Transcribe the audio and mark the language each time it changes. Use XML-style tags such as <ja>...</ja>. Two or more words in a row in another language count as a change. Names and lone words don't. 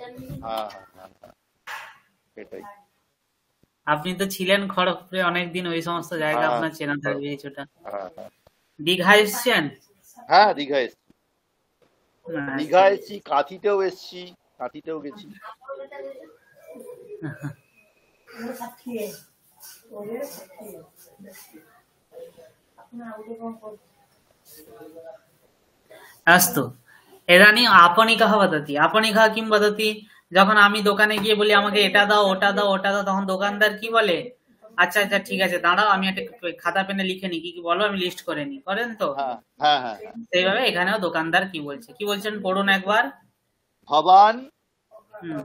<bn>হ্যাঁ হ্যাঁ হ্যাঁ, সেটাই। আপনি তো ছিলেন খড়গপুরে অনেকদিন, ওই সমস্ত জায়গা হ্যাঁ, আপনার চেনা থাকবে কিছুটা। হ্যাঁ হ্যাঁ দীঘা এসছেন? হ্যাঁ, দীঘা এসছি, আচ্ছা। দীঘা এসছি, কাঁথিতেও এসছি, কাঁথিতেও গেছি।</bn> <sa>अस्तु, इदानीं आपणिकः वदति, आपणिकः किं वदति,</sa> <bn>যখন আমি দোকানে গিয়ে বলি আমাকে এটা দাও ওটা দাও ওটা দাও, তখন দোকানদার কি বলে, আচ্ছা আচ্ছা ঠিক আছে দাঁড়াও, আমি একটা খাতা পেনে লিখে নি, কি কি বলো আমি লিস্ট করে নি, করেন তো? হ্যাঁ হ্যাঁ হ্যাঁ, সেইভাবে এখানেও দোকানদার কি বলছে, কি বলছেন পড়ুন একবার। ভবান হুম,</bn>